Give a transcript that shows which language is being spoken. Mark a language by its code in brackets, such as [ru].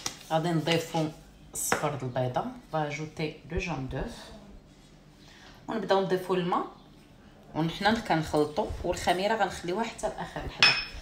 [ar] غادي نضيفو الصفر د البيضة. [fr] On va ajouter le jaune d'œuf. [ar] ونبداو نضيفو الماء ونحنا كنخلطو، والخميره غنخليوها حتى لاخر لحظه.